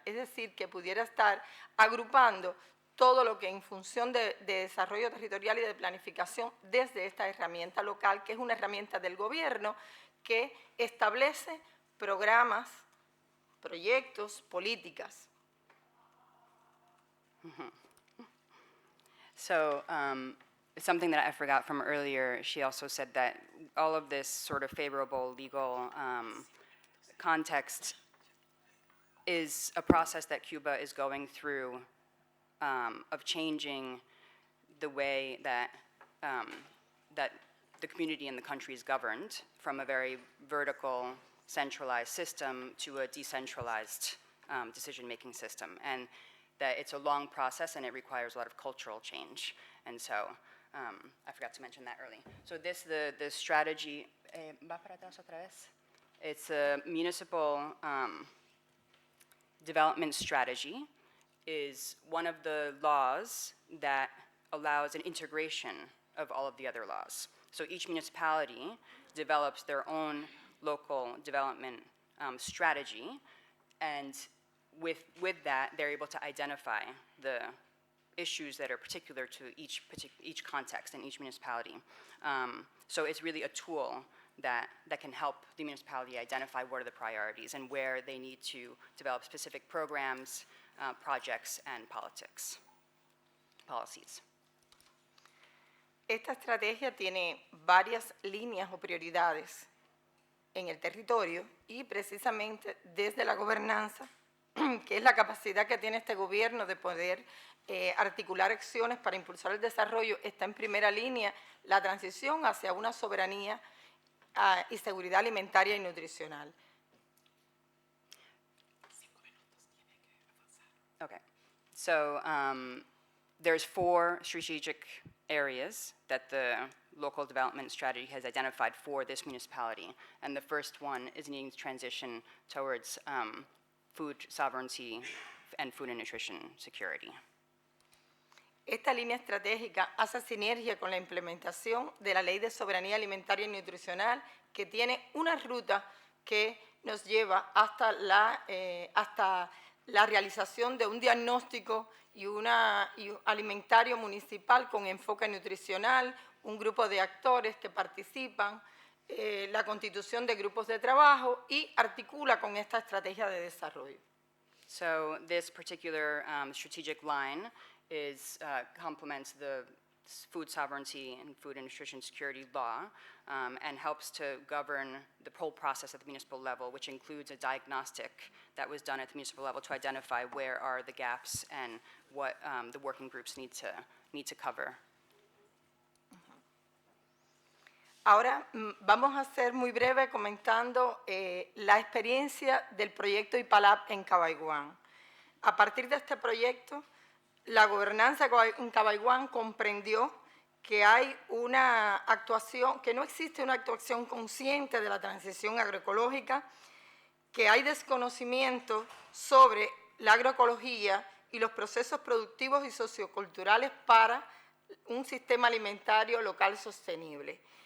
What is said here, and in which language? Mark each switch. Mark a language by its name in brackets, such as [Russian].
[Spanish] Es decir, que pudiera estar agrupando todo lo que en función de desarrollo territorial y de planificación desde esta herramienta local, que es una herramienta del gobierno que establece programas, proyectos, políticas. [English] So something that I forgot from earlier, she also said that all of this sort of favorable legal context is a process that Cuba is going through of changing the way that that the community and the country is governed from a very vertical, centralized system to a decentralized decision-making system. And that it's a long process and it requires a lot of cultural change. And so I forgot to mention that early. So the strategy, [Spanish] ¿va para atrás otra vez? [English] It's a municipal development strategy is one of the laws that allows an integration of all of the other laws. So each municipality develops their own local development strategy, and with that, they're able to identify the issues that are particular to each context in each municipality. So it's really a tool that can help the municipality identify what are the priorities and where they need to develop specific programs, projects, and policies. [Spanish] Esta estrategia tiene varias líneas o prioridades en el territorio y precisamente desde la gobernanza, que es la capacidad que tiene este gobierno de poder articular acciones para impulsar el desarrollo, está en primera línea la transición hacia una soberanía y seguridad alimentaria y nutricional. [English] Okay, so there's 4 strategic areas that the local development strategy has identified for this municipality. And the first one is needing to transition towards food sovereignty and food and nutrition security. [Spanish] Esta línea estratégica hace sinergia con la implementación de la Ley de Soberanía Alimentaria y Nutricional, que tiene una ruta que nos lleva hasta la realización de un diagnóstico y un alimentario municipal con enfoque nutricional, un grupo de actores que participan, la constitución de grupos de trabajo y articula con esta estrategia de desarrollo. [English] So this particular strategic line complements the food sovereignty and food and nutrition security law and helps to govern the whole process at the municipal level, which includes a diagnostic that was done at the municipal level to identify where are the gaps and what the working groups need to cover. [Spanish] Ahora vamos a ser muy breve comentando la experiencia del proyecto IPALAP en Cabaiguán. A partir de este proyecto, la gobernanza en Cabaiguán comprendió que hay una actuación, que no existe una actuación consciente de la transición agroecológica, que hay desconocimiento sobre la agroecología y los procesos productivos y socioculturales para un sistema alimentario local sostenible.